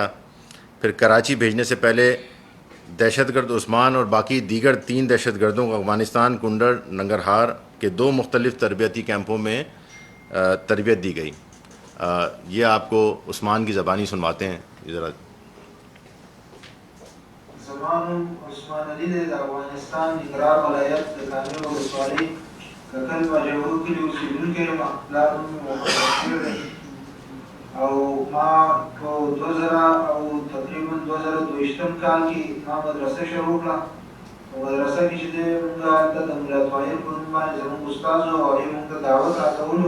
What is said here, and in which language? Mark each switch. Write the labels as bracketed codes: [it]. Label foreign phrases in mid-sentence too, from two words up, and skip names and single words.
[ur] پھر کراچی بھیجنے سے پہلے دہشت گرد عثمان اور باقی دیگر 3 دہشت گردوں کو افغانستان کنڈر ننگرہار کے 2 مختلف تربیتی کیمپوں میں تربیت دی گئی. یہ آپ کو عثمان کی زبانی سنواتے ہیں. ذرا [ps] زمان عثمان علی د افغانستان ننګرهار ولایت د کامل ولسوالۍ ککل باجوړو کلي اوسېدونکی یم. پلار مې محمد دی او ما په 2000 او تقریبا 2022 کال کې ما مدرسه شروع کړه. په مدرسه کې چې دی مونږ هلته د ملا طاهر په نوم باندې زموږ استاد و او هغې مونږ ته دعوت راکولو.